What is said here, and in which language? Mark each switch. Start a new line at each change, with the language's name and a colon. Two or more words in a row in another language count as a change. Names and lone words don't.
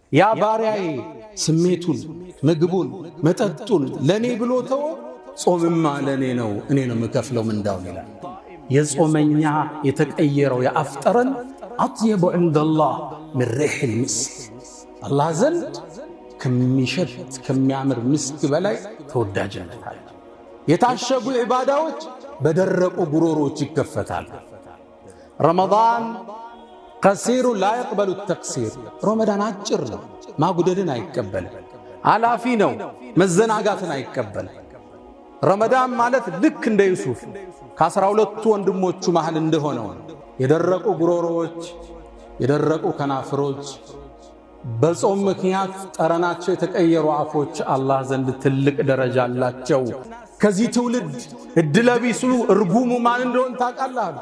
Amharic: ያ ባሪያዬ ስሜቱን ምግቡን መጠጡን ለኔ ብሎ ተው ጾምማ ለኔ ነው እኔ ነው መከፍለው ምንዳው ይላል። የጾመኛ የተቀየረው ያፍጠረን አጥየቡ
Arabic: عندالله من ريح المسك
Amharic: አላህ ዘንድ ከሚሸት ከሚያምር ምስክ በላይ ተወዳጅነት አለ። የታሸጉ ዒባዳዎች በደረቁ ጉሮሮች ይከፈታል። ረመዳን
Arabic: قصير لا يقبل التقصير
Amharic: ረመዳን አጭር ነው፣ ማጉደልን አይቀበልም። አላፊ ነው፣ መዘናጋትን አይቀበልም። ረመዳን ማለት ልክ እንደ ዩሱፍ ከ12 ወንድሞቹ መሃል እንደሆነው የደረቁ ጉሮሮዎች የደረቁ ከናፍሮች በጾም ምክንያት ጠረናቸው የተቀየሩ አፎች አላህ ዘንድ ትልቅ ደረጃ አላቸው። ከዚህ ትውልድ እድለቢሱ እርጉሙ ማን እንደሆነ ታውቃለህ?